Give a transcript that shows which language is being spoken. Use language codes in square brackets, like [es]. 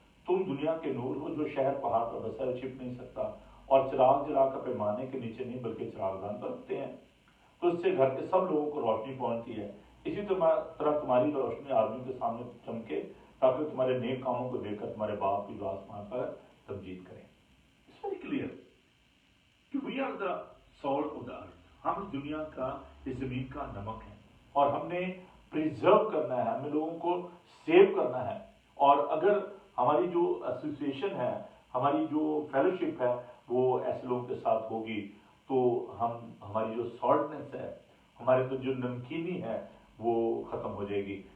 [ur] تم دنیا کے نور ہو، جو شہر پہاڑ پر بسا ہے چھپ نہیں سکتا، اور چراغ جلا کر پیمانے کے نیچے نہیں بلکہ چراغ دان پر رکھتے ہیں، تو اس سے گھر کے سب لوگوں کو روشنی پہنچتی ہے. اسی طرح تمہاری روشنی آدمیوں کے سامنے چمکے، تاکہ تمہارے نیک کاموں کو دیکھ کر تمہارے باپ کی جو آسمان پر تمجید کریں. [en] It's very clear کہ we are the salt of the earth. [ur] ہم اس دنیا کا، اس زمین کا نمک ہیں، اور ہم نے پریزرو کرنا ہے، ہمیں لوگوں کو سیو کرنا ہے. اور اگر ہماری جو ایسوسیشن ہے، ہماری جو فیلوشپ ہے وہ ایسے لوگوں کے ساتھ ہوگی تو ہماری جو سالٹنس ہے، ہمارے اندر جو نمکینی ہے وہ ختم ہو جائے گی.